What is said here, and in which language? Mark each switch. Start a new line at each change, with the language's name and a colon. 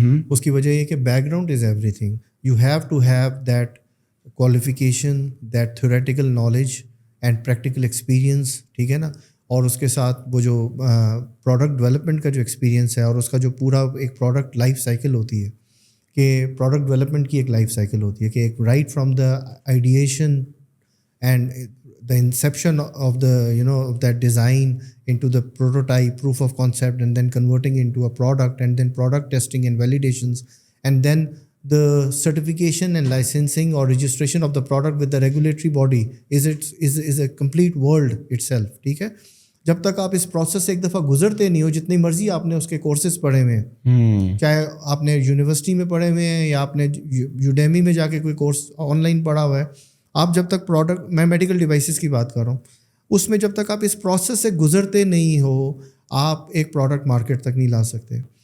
Urdu: اس کی وجہ یہ کہ
English: Back ground is every thing. You have to have that qualification, that theoretical knowledge and practical experience,
Urdu: ٹھیک ہے نا. اور اس کے ساتھ وہ جو پروڈکٹ ڈیولپمنٹ کا جو ایکسپیرئنس ہے اور اس کا جو پورا ایک پروڈکٹ لائف سائیکل ہوتی ہے کہ پروڈکٹ ڈیولپمنٹ کی ایک لائف سائیکل ہوتی ہے کہ ایک
English: Right from the ideation and the inception of the of that design into the prototype, proof of concept, and then converting into a product, and then product testing and validations, and then the certification and licensing or registration of the product with the regulatory body is a complete world itself.
Urdu: ٹھیک ہے, جب تک آپ اس process سے ایک دفعہ گزرتے نہیں ہو, جتنی مرضی آپ نے اس کے کورسز پڑھے ہوئے ہیں, چاہے آپ نے یونیورسٹی میں پڑھے ہوئے ہیں یا آپ نے یوڈیمی میں جا کے کوئی کورس آن لائن پڑھا ہوا ہے, آپ جب تک پروڈکٹ, میں میڈیکل ڈیوائسز کی بات کر رہا ہوں, اس میں جب تک آپ اس پروسیس سے گزرتے نہیں ہو, آپ ایک پروڈکٹ مارکیٹ تک نہیں لا سکتے.